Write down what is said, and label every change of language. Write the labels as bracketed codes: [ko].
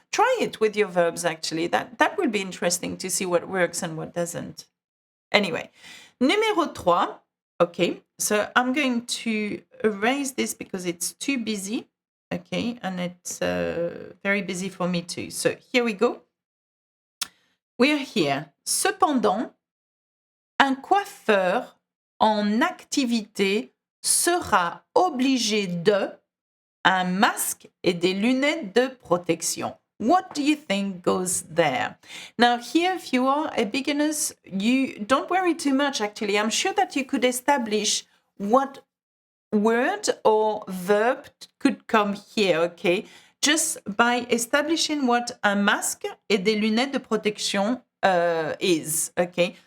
[en] Try it with your verbs, actually. That will be interesting to see what works and what doesn't. Anyway, numéro 3. Okay, so I'm going to erase this because it's too busy. Okay, and it's very busy for me too. So here we go. We're here. [fr] Cependant, un coiffeur en activité sera obligé de un masque et des lunettes de protection. [en] What do you think goes there? Now, here, if you are a beginners, you don't worry too much, actually. I'm sure that you could establish what word or verb could come here, okay? Just by establishing what [fr] un masque et des lunettes de protection [en] is, okay?